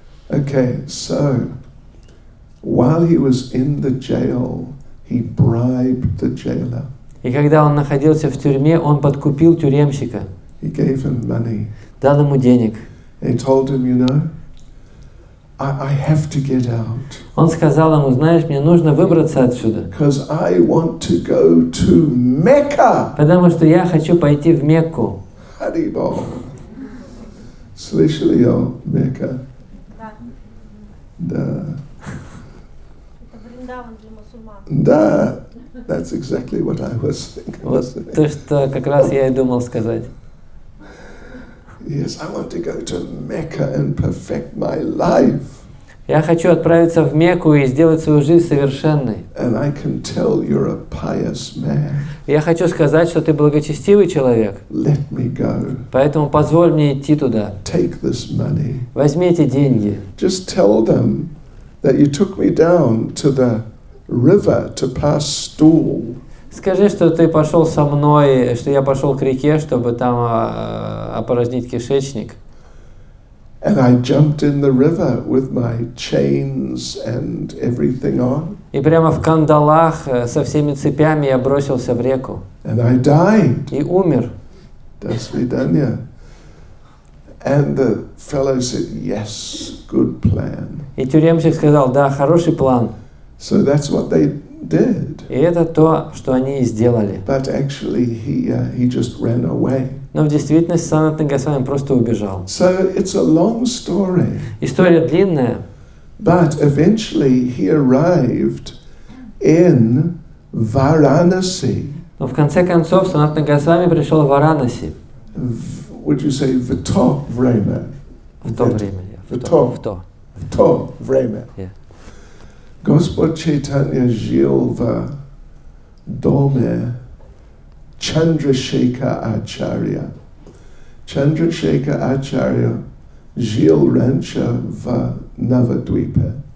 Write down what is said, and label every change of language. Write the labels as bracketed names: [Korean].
[English] Okay, so while he was in the jail, he bribed the jailer. [Russian] И когда он находился в тюрьме, он подкупил тюремщика, [English] He gave him money. [Russian] дал ему денег. [English] And he told him, you know, I have to get out. [Russian] Он сказал ему, знаешь, мне нужно выбраться отсюда, [English] Because I want to go to Mecca. [Russian] потому что я хочу пойти в Мекку. Haribol. Слышали о Мекка? Да. Вриндаван для мусульман. [English] Да, that's exactly what I was thinking. [Russian] Вот то, что как раз я и думал сказать. [English] Yes, I want to go to Mecca and perfect my life. [Russian] Я хочу отправиться в Мекку и сделать свою жизнь совершенной. [English] And I can tell you're a pious man. [Russian] Я хочу сказать, что ты благочестивый человек. [English] Let me go. [Russian] Поэтому позволь мне идти туда. [English] Take this money. [Russian] Возьми эти деньги. [English] Just tell them that you took me down to the river to pass stool. [Russian] Скажи, что ты пошел со мной, что я пошел к реке, чтобы там опорожнить кишечник. [English] And I jumped in the river with my chains and everything on. [Russian] И прямо в кандалах со всеми цепями я бросился в реку. [English] And I died. [Russian] И умер. До свидания. [English] And the fellow said, yes, good plan. [Russian] И тюремщик сказал, да, хороший план. [English] So that's what they did. [Russian] И это то, что они и сделали. [English] But actually he just ran away. [Russian] Но в действительности Санатана Госвами просто убежал. [English] So it's a long story. [Russian] История длинная. [English] But eventually he arrived in Varanasi. [Russian] Но в конце концов Санатана Госвами пришел в Варанаси. [English] Would you say [Russian] в то время? В то время. В то время. [English] Yeah. [Russian] Господь Chaitanya жил в доме Chandrasekhar Acharya. Chandrasekhar Acharya жил раньше в Навадвипе.